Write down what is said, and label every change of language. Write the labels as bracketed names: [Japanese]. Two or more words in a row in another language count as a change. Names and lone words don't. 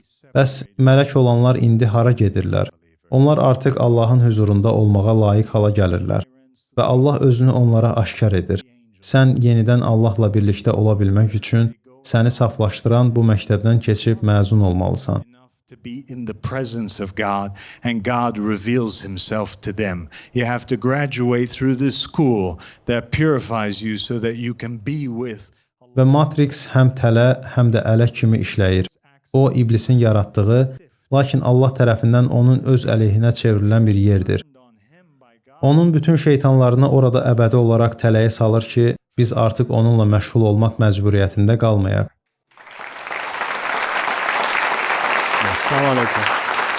[Azerbaijani] Bəs mələk olanlar indi hara gedirlər? Onlar artıq Allahın huzurunda olmağa layiq hala gəlirlər və Allah özünü onlara aşkar edir. Sən yenidən Allahla birlikdə ola bilmək üçün səni saflaşdıran bu məktəbdən keçib məzun olmalısan. [English] To be in the presence of God and God reveals himself to them. You have to graduate through this school that purifies you so that you can be with. [Azerbaijani] Və Matrix həm tələ, həm də ələk kimi işləyir. O, iblisin yaratdığı, lakin Allah tərəfindən onun öz əleyhinə çevrilən bir yerdir. Onun bütün şeytanlarını orada əbədi olaraq tələyə salır ki, biz artıq onunla məşğul olmaq məcburiyyətində qalmayaq. [Arabic] السلام عليكم.